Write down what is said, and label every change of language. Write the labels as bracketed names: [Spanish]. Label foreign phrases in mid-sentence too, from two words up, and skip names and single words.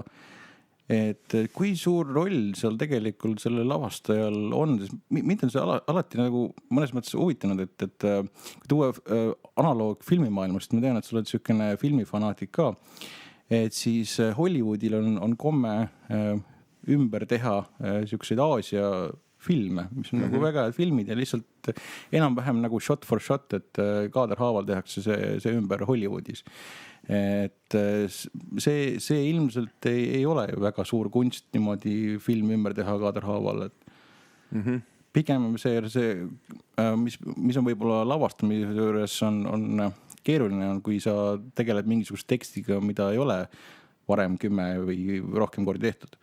[Estonian] Et kui suur roll seal tegelikult selle lavastajal on, mind on see alati nagu mõnes mõttes huvitanud, et kui tuua analoog filmimaailmast, ma tean, et sa oled selline filmifanaatik ka, et siis Hollywoodil on komme ümber teha selliseid Aasia filme, mis on nagu väga head filmid ja lihtsalt enam-vähem nagu [English] shot for shot, [Estonian] et kaaderhaaval tehakse see ümber Hollywoodis. Et see ilmselt ei ole väga suur kunst niimoodi film ümber teha kaaderhaaval, et pigem see mis on võib-olla lavastamise juures on keeruline, kui sa tegeled mingisugust tekstiga, mida ei ole varem 10 või rohkem kordi tehtud.